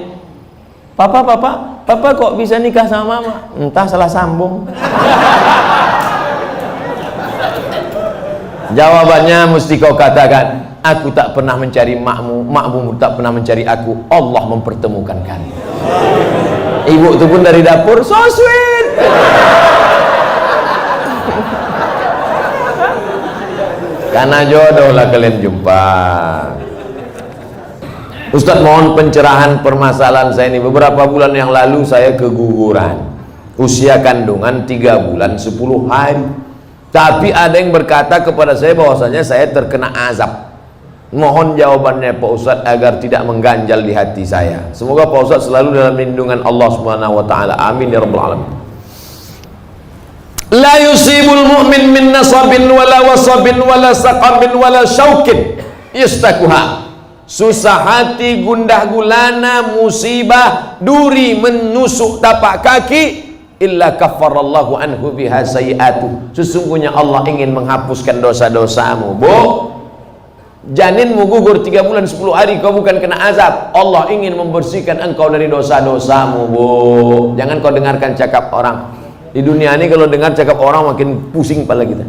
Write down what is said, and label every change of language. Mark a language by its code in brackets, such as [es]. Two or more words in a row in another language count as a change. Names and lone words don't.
[id] Papa kok bisa nikah sama mama? Entah salah sambung. Jawabannya mesti kau katakan, aku tak pernah mencari makmu, makmu tak pernah mencari aku, Allah mempertemukan kami. Ibu itu pun dari dapur, [en] so sweet. [id] Karena jodoh lah kalian jumpa. Ustadz mohon pencerahan permasalahan saya ini. Beberapa bulan yang lalu saya keguguran. Usia kandungan 3 bulan 10 hari. Tapi ada yang berkata kepada saya bahwasanya saya terkena azab. Mohon jawabannya Pak Ustadz agar tidak mengganjal di hati saya. Semoga Pak Ustadz selalu dalam lindungan Allah [ar] سبحانه وتعالى. آمين يا رب العالمين. لا يصيب المؤمن من نصب ولا وصب ولا سقم ولا شوك يشاكها. [id] Susah hati, gundah gulana, musibah, duri menusuk tapak kaki, [ar] إلا كفر الله عنه بها سيئاته. [id] Sesungguhnya Allah ingin menghapuskan dosa-dosamu. Bu, janinmu gugur 3 bulan 10 hari, kau bukan kena azab. Allah ingin membersihkan engkau dari dosa-dosamu. Bu, jangan kau dengarkan cakap orang. Di dunia ini kalau dengar cakap orang makin pusing kepala kita.